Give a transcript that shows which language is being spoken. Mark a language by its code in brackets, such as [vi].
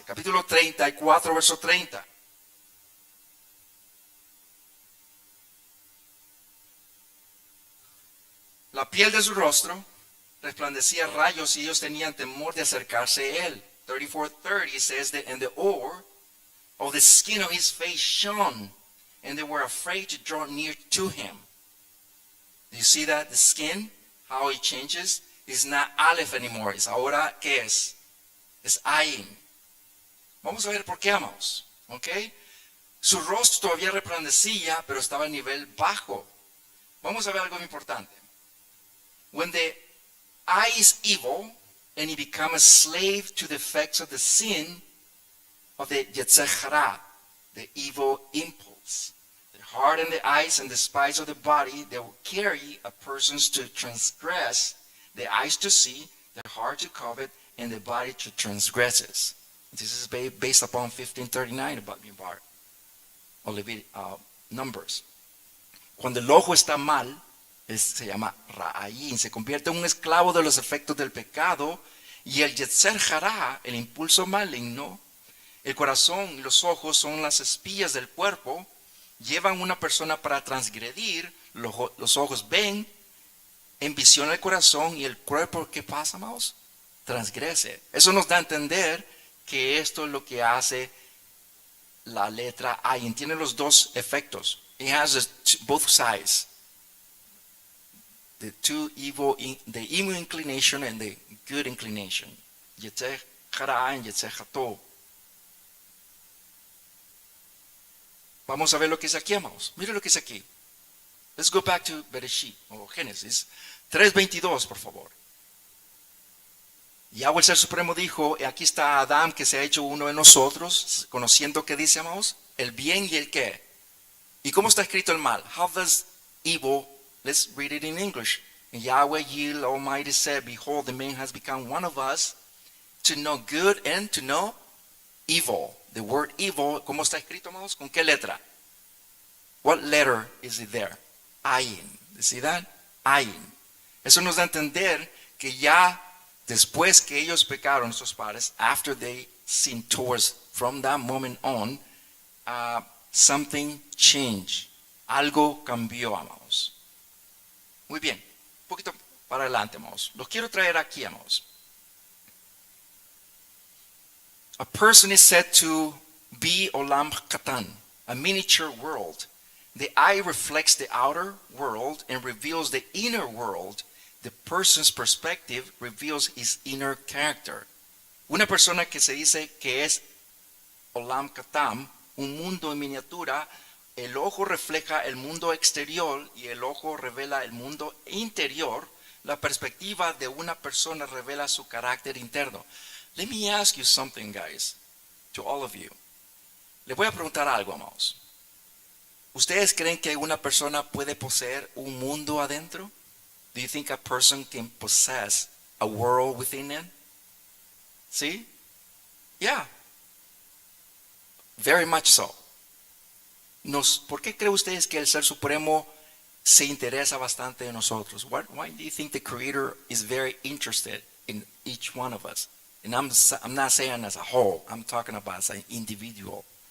[es] Capítulo 34, verso 30. La piel de su rostro resplandecía rayos y ellos tenían temor de acercarse a él. [en] 34:30 says that, and the ore of the skin of his face shone, and they were afraid to draw near to him. Do you see that? The skin, how it changes, is not Aleph anymore. [es] Es ahora, ¿qué es? Es Ayin. Vamos a ver por qué, amados. ¿Ok? Su rostro todavía resplandecía, pero estaba a nivel bajo. Vamos a ver algo importante. [en] When the eye is evil, and he becomes a slave to the effects of the sin of the Yetzer Hara, the evil impulse. The heart and the eyes and the spies of the body, they will carry a person to transgress, the eyes to see, the heart to covet, and the body to transgress it. This is based upon 1539 about Mubarak, or Numbers. [es] Cuando el ojo está mal, se llama Ra'ayin, se convierte en un esclavo de los efectos del pecado, y el Yetzer Hará, el impulso maligno, el corazón y los ojos son las espías del cuerpo, llevan a una persona para transgredir, los ojos ven, envisiona el corazón y el cuerpo, ¿qué pasa, amados? Transgrese. Eso nos da a entender que esto es lo que hace la letra Ayin. Tiene los dos efectos. [en] It has both sides. The evil inclination and the good inclination. [he] Yetzer Hará and Yetzer Hatov. [es] Vamos a ver lo que es aquí, amados. Mire lo que es aquí. [en] Let's go back to Bereshit, [es] o Génesis 3:22, por favor. Yahweh el Ser Supremo dijo, aquí está Adán que se ha hecho uno de nosotros, conociendo que dice, amados, el bien y el qué. ¿Y cómo está escrito el mal? [en] How does evil, let's read it in English. And Yahweh the Almighty said, behold, the man has become one of us, to know good and to know evil. The word evil, [es] ¿cómo está escrito, amados? ¿Con qué letra? [en] What letter is it there? Ayin. You see that? Ayin. [es] Eso nos da a entender que ya después que ellos pecaron, nuestros padres, [en] after they sinned towards, from that moment on, something changed. [es] Algo cambió, amados. Muy bien. Un poquito para adelante, amados. Los quiero traer aquí, amados. [en] A person is said to be olam katan, a miniature world. The eye reflects the outer world and reveals the inner world. The person's perspective reveals his inner character. [es] Una persona que se dice que es olam katan, un mundo en miniatura, el ojo refleja el mundo exterior y el ojo revela el mundo interior. La perspectiva de una persona revela su carácter interno. [en] Let me ask you something, guys, to all of you. [es] Le voy a preguntar algo, amados. ¿Ustedes creen que una persona puede poseer un mundo adentro? [en] Do you think a person can possess a world within it? [es] ¿Sí? [en] Yeah. Very much so. [es] ¿Por qué creen ustedes que el Ser Supremo se interesa bastante en nosotros? [en] Why do you think the Creator is very interested in each one of us? And I'm not saying as a whole. I'm talking about as an individual.